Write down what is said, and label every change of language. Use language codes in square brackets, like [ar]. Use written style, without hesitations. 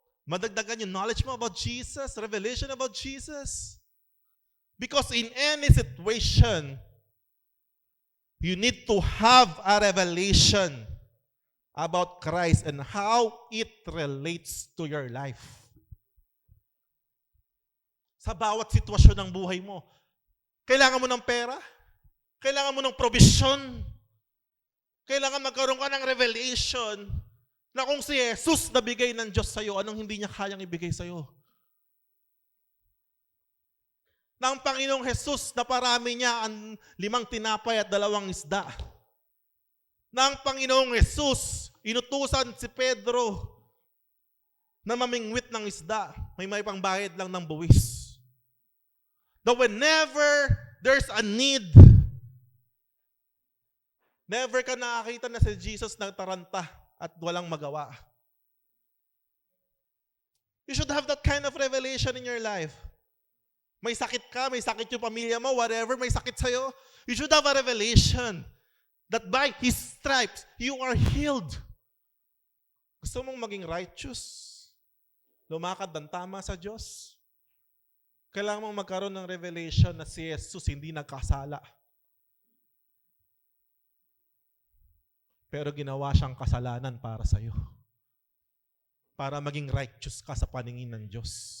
[tl] Madagdagan yung knowledge mo [en] about Jesus, revelation about Jesus? Because in any situation, you need to have a revelation about Christ and how it relates to your life. [tl] Sa bawat sitwasyon ng buhay mo, kailangan mo ng pera? Kailangan mo ng provision? Kailangan magkaroon ka ng revelation na kung si Jesus nabigay ng Diyos sa'yo, anong hindi niya kayang ibigay sa'yo? Na ang Panginoong Jesus, naparami niya ang 5 tinapay at 2 isda. Na ang Panginoong Jesus, inutusan si Pedro na mamingwit ng isda, may pangbayad lang ng buwis. [en] That whenever there's a need, [tl] never ka nakakita na si Jesus nagtaranta at walang magawa. [en] You should have that kind of revelation in your life. [tl] May sakit ka, may sakit yung pamilya mo, whatever, may sakit sa'yo. [en] You should have a revelation that by His stripes, you are healed. [tl] Gusto mong maging righteous? Lumakad ng tama sa Diyos? Kailangan mong magkaroon ng revelation na si Jesus hindi nagkasala. Pero ginawa siyang kasalanan para sa iyo. Para maging righteous ka sa paningin ng Diyos.